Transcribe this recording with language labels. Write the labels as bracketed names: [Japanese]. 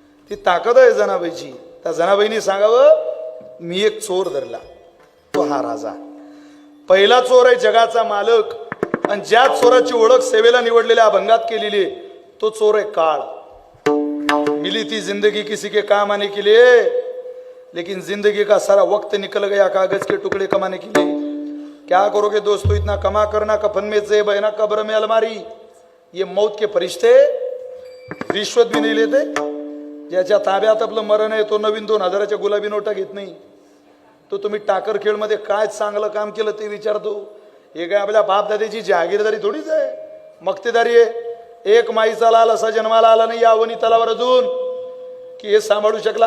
[Marathi] ती ताकद आहे जनाबाईची. त्या जनाबाईने सांगावं मी एक चोर धरला, तो हा राजा. पहिला चोर आहे जगाचा मालक, आणि ज्या चोराची ओळख सेवेला निवडलेल्या अभंगात केलेली आहे तो चोर आहे काळ. [Hindi] मिली थी जिंदगी किसी के काम आने के लिए, लेकिन जिंदगी का सारा वक्त निकल गया कागज के टुकड़े कमाने के लिए. क्या करोगे दोस्तों, इतना कमा करना कफन में जेब है ना कब्र में अलमारी. ये मौत के फरिश्ते रिश्वत भी नहीं लेते. [Marathi] ज्याच्या ताब्यात आपलं मरण आहे तो नवीन 2000च्या गुलाबी नोटा घेत नाही. तो तुम्ही टाकर खेळमध्ये काय चांगलं काम केलं ते विचारतो. हे काय आपल्या बापदादाची जहागीरदारी थोडीच आहे, मक्तेदारी आहे. एक माईचा लाल असा जन्माला आला नाही या वनी तलावर अजून की हे सांभाळू शकला.